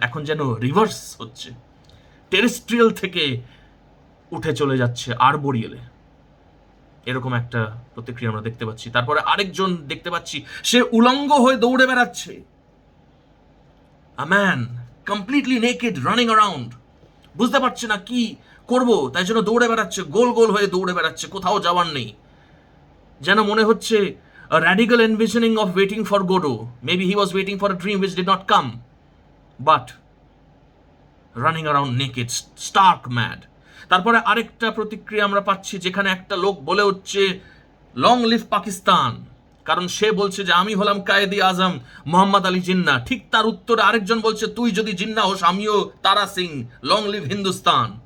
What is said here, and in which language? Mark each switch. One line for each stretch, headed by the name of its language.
Bangla: এখন যেন রিভার্স হচ্ছে, টেরেস্ট্রিয়াল থেকে উঠে চলে যাচ্ছে আরবোরিয়ালে, এরকম একটা প্রতিক্রিয়া আমরা দেখতে পাচ্ছি। তারপরে আরেকজন দেখতে পাচ্ছি, সে উলঙ্গ হয়ে দৌড়ে বেড়াচ্ছে,
English: a man completely naked running around,
Bangla: বুঝতে পারছে না কি করব, তাই জন্য দৌড়ে বেড়াচ্ছে, গোল গোল হয়ে দৌড়ে বেড়াচ্ছে, কোথাও যাওয়ার নেই। যেন মনে হচ্ছে
English: a radical envisioning of waiting for Godot. Maybe he was waiting for a dream which did not come, but running around naked, stark mad.
Bangla: তারপরে আরেকটা প্রতিক্রিয়া আমরা পাচ্ছি, যেখানে একটা লোক বলে হচ্ছে
English: long live Pakistan,
Bangla: কারণ সে বলছে যে আমি হলাম কায়েদি আজম মোহাম্মদ আলী জিন্না। ঠিক তার উত্তরে আরেকজন বলছে তুই যদি জিন্না হোস আমিও তারা সিং,
English: Long live Hindustan.